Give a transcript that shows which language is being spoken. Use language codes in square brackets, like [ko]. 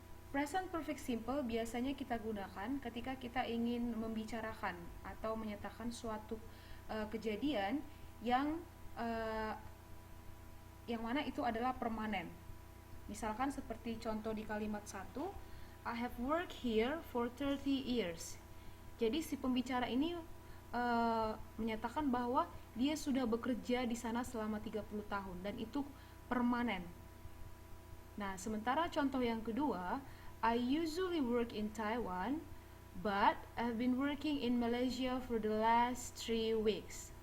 [id] Present perfect simple biasanya kita gunakan ketika kita ingin membicarakan atau menyatakan suatu kejadian yang uh, yang mana itu adalah permanen. Misalkan seperti contoh di kalimat 1, [en] I have worked here for 30 years. [id] Jadi si pembicara ini menyatakan bahwa dia sudah bekerja di sana selama 30 tahun dan itu permanen. Nah, sementara contoh yang kedua, [en] I usually work in Taiwan, but I've been working in Malaysia for the last 3 weeks.